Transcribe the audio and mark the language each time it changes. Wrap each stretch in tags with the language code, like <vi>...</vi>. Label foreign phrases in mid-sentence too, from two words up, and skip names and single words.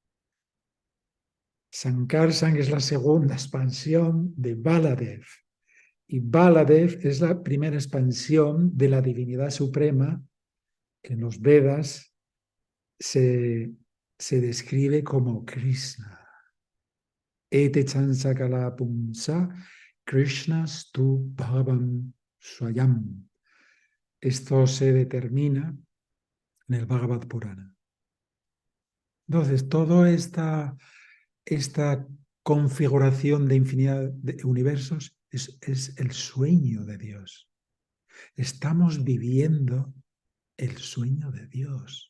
<es>Sankarshan es la segunda expansión de Baladev. Y Baladev es la primera expansión de la divinidad suprema que en los Vedas se describe como Krishna.</es> <sa>एते चांशकलाः पुंसः कृष्णस्तु भगवान् स्वयम्.</sa> <es>Esto se determina en el Bhagavad Purana. Entonces, toda esta configuración de infinidad de universos es el sueño de Dios. Estamos viviendo el sueño de Dios.</es>